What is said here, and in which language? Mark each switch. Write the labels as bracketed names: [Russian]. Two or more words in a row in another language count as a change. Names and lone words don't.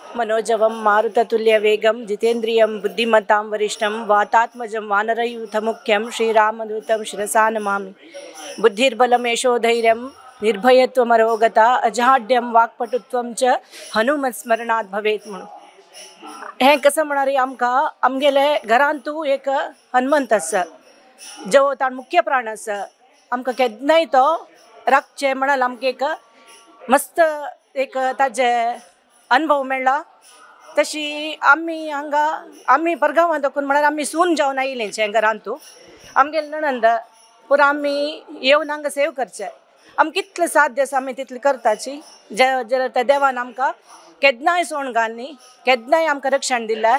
[Sanskrit] मनोजवं मारुततुल्यवेगं जितेन्द्रियं बुद्धिमतां वरिष्ठं वातात्मजं वानरयूथमुख्यं श्रीरामदूतं शिरसा नमामि। बुद्धिर्बलं यशोधैर्यं निर्भयत्वमरोगता अजाड्यं वाक्पटुत्वं च हनुमत्स्मरणात् भवेत् [Konkani] म्हणून हें कसं म्हणणारी आमगेले घरांत तूं एक हनुमंत आसा जो ताण मुख्य प्राण आसा आमकां केन्नाय तो राखचे म्हणाल आमकां एक मस्त एक ताजे अनुभव मेळ्ळा। तशी आमी परगांवां देखून म्हळ्यार आमी सून जावन आयिल्लींचे घरांत तूं आमगेले नणंद पूण आमी येवन हांगा सेव करचे आमी कितले साध्य आसा आमी तितले करताची जे त्या देवान आमकां केन्नाय सोण घालनी केन्नाय आमकां रक्षण दिल्या।